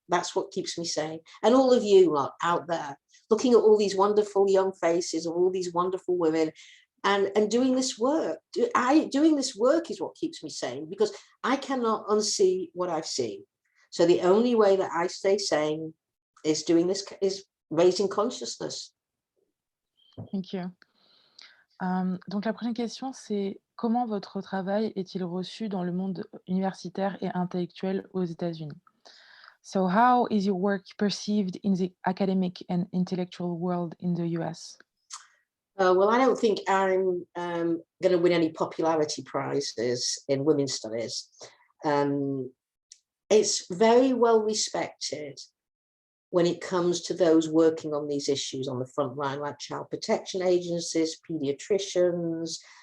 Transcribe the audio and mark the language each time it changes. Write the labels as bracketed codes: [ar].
[en] That's what keeps me sane. And all of you lot out there, looking at all these wonderful young faces of all these wonderful women and doing this work. Doing this work is what keeps me sane, because I cannot unsee what I've seen. So the only way that I stay sane is doing this, is raising consciousness. Thank you. [fr] Donc la prochaine question, c'est comment votre travail est-il reçu dans le monde universitaire et intellectuel aux États-Unis? [en] So how is your work perceived in the academic and intellectual world in the US? Well, I don't think I'm going to win any popularity prizes in women's studies. It's very well respected when it comes to those working on these issues on the front line, like child protection agencies, pediatricians.